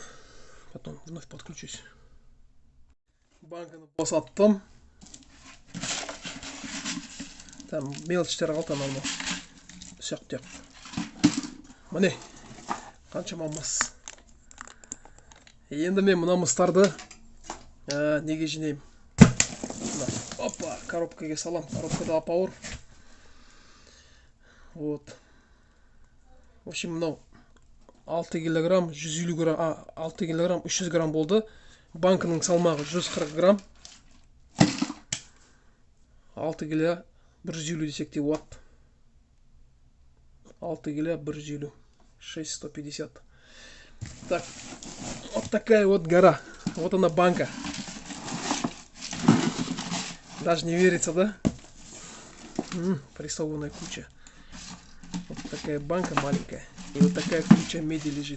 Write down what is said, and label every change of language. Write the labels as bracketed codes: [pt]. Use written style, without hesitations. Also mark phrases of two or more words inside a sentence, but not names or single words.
[ru] Потом вновь подключусь. [kk] Банканы босаттым. Там мелочьтер алтын алма. Сөктеп. Міне. Қаншама мыс. Енді мен мына мыстарды неге жинаймын? Опа, коробкаға салам. Коробкада апауыр. [ru] Вот. В общем, [kk] мынау 6 килограмм 150 грамм, 6 килограмм 300 грамм болды. Банкының салмағы 140 грамм. 6 кило 150 десек те болады. 6 кило 150. 6150. [ru] Так, вот такая вот гора. Вот она банка. Даже не верится, да? Прессованная куча. Вот такая банка маленькая. И вот такая куча меди лежит.